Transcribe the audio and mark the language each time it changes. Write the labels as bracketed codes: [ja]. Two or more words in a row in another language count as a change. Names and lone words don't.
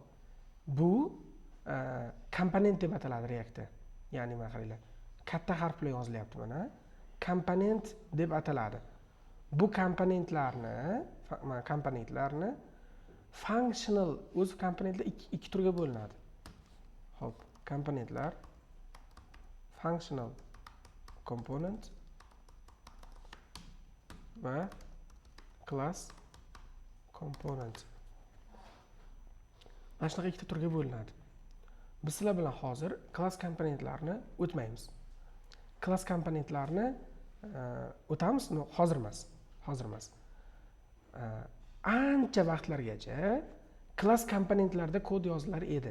[uz] Bu komponent deb ataladi Reactda. Ya'ni mana qaranglar. Katta harf bilan yozilyapti mana. Komponent deb ataladi. Bu komponentlarni functional o'z komponentlar ikki turga bo'linadi. Xo'p, komponentlar [en] functional component [uz] va [en] class component. [uz] Mana shunaqa ikkita turga bo'linadi. Biz sizlar bilan hozir class komponentlarni o'tmaymiz. Class komponentlarni o'tamiz, hozir emas. Ancha vaqtlargacha class komponentlarda kod yozilar edi.